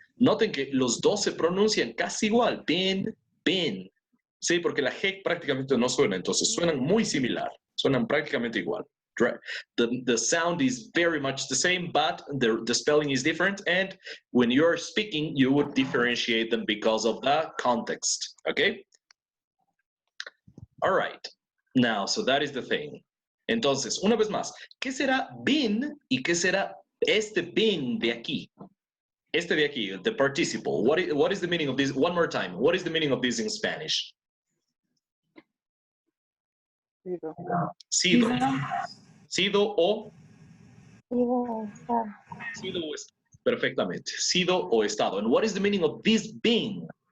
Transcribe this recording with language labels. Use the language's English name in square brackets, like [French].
[Spanish] Noten que los dos se pronuncian casi igual. Been. Sí, porque la G prácticamente no suena, entonces suenan muy similar. Suenan prácticamente igual. [English] The sound is very much the same, but the spelling is different. And when you're speaking, you would differentiate them because of the context. Okay? All right. Now, so that is the thing. [Spanish] Entonces, una vez más, ¿qué será been y qué será este been de aquí? Este de aquí, [English] the participle. What is the meaning of this? One more time. What is the meaning of this in Spanish? [Spanish] Sido. Sido o sido o estado. Perfectamente. Sido o estado. [English] And what is the meaning of this being?